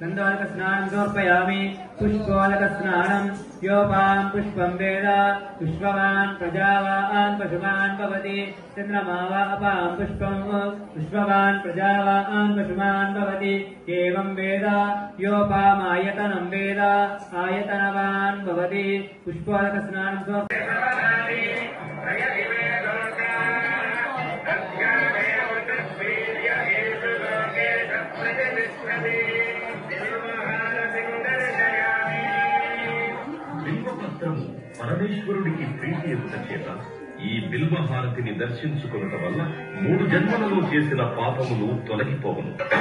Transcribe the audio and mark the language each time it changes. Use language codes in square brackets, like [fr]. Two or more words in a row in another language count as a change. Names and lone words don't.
[sa] गन्धोदकस्नानं समर्पयामि पुष्पोदकस्नानं योपां पुष्पं वेद पुष्पवान् प्रजावान् पशुमान् भवति चन्द्रमा वा अपां पुष्पं पुष्पवान् प्रजावान् पशुमान् भवति एवं वेद योपामायतनं वेद आयतनवान् भवति पुष्पोदकस्नानं समर्पयामि [te] బిల్వపత్రము పరమేశ్వరుడికి ప్రీతి ఎదుట చేత ఈ బిల్వహారతిని దర్శించుకునటం వల్ల 3 జన్మలలో చేసిన పాపములు తొలగిపోవును.